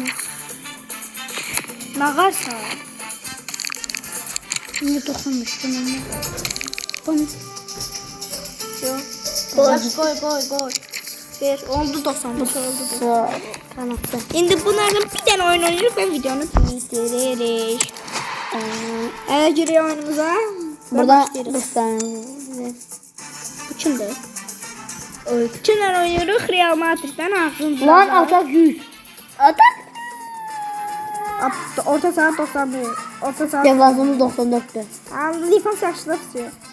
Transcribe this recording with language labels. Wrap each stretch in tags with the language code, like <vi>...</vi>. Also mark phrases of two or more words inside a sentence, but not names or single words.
<az>Nağarsan.</az> <tr>Bunu dokunmuştum ama. Bunu. Yok. Koy. Ver. Oldu 95 oldu. Kanatta. Şimdi bunlardan bir tane</tr> <az>oyun oynayırıq və videonu bitiririz. Əgər girək oyunumuza. Burada başlayırıq.</az> <tr>bir tane. Bu kimdir? Kimler oynuyoruz? Real Madrid'den ağzımıza. Lan atak 100. Atak. Orta saha 91. Orta saha. Cevazımız 94'tü. Defans yaşlı tutuyor.</tr>